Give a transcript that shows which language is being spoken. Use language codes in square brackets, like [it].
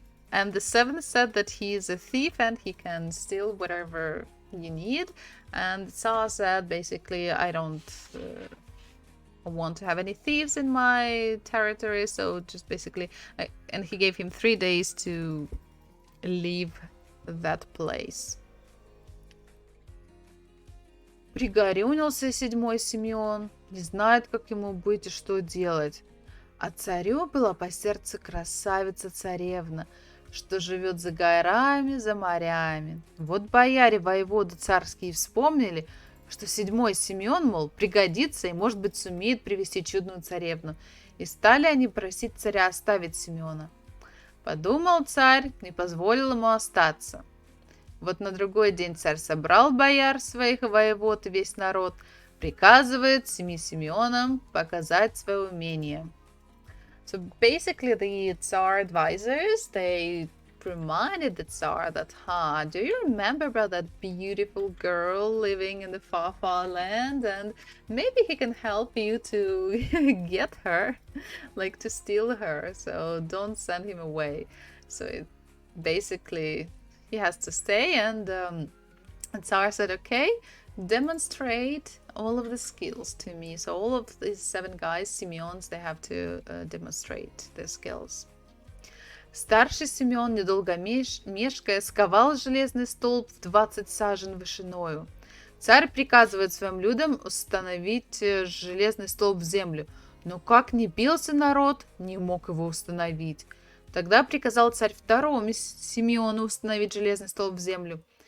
[en] And the 7th said that he is a thief and he can steal whatever you need. And the Tsar said, basically, I don't want to have any thieves in my territory. So just basically, and he gave him 3 days to leave that place. [ru] Пригорюнился 7 Симеон, не знает, как ему быть и что делать. А царю была по сердцу красавица-царевна, что живет за горами, за морями. Вот бояре воеводы царские вспомнили, что 7 Симеон, мол, пригодится и, может быть, сумеет привести чудную царевну. И стали они просить царя оставить Симеона. Подумал царь, не позволил ему остаться. Вот на другой день царь собрал бояр своих и воевод и весь народ, приказывает 7 Симеонам показать свое умение. [en] So basically the Tsar advisors, they reminded the Tsar that, do you remember about that beautiful girl living in the far, far land? And maybe he can help you to get her, like to steal her. So don't send him away. So basically, he has to stay, and the Tsar said, okay, demonstrate all of the skills to me. So all of these 7 guys, Simeons, they have to demonstrate their skills. [ru] Старший Симеон, недолго мешкая, сковал железный столб в 20 сажен вышиною. Царь приказывает своим людям установить железный столб в землю. Но как ни бился народ, не мог его установить. Тогда приказал царь второму Симеону установить железный столб в землю.